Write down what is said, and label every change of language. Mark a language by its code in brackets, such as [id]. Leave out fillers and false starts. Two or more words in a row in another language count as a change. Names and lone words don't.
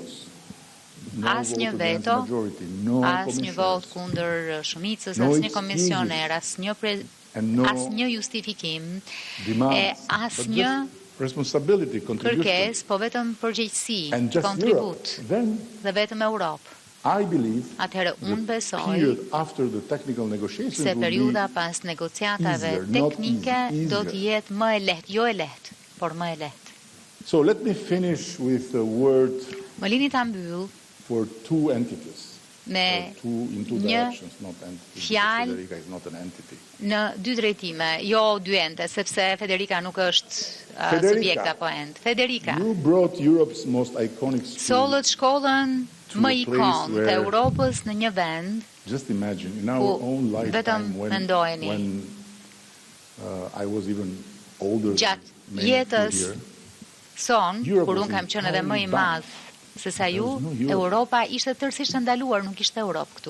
[sq] Asnjë veto, asnjë vot kundër shumicës, asnjë komisioner, asnjë justifikim, e asnjë kërkesë, po vetëm përgjegjësi, kontribut, dhe vetëm Europë. Atëherë unë besoj se periudha pas negociatave teknike do të jetë më e lehtë, jo e lehtë, por më e lehtë. [en] So let me finish with a word for two entities. [sq] Me një fjalë në dy drejtime, jo dy ente, sepse Federica nuk është subjekt apo ent. Federica, sollët shkollën më ikon të Europës në një vend ku vetëm mendojeni gjatë jetës son, kur unë kam qenë edhe më i madh se sa ju, Europa ishte tërësisht ndaluar, nuk ishte Europë këtu.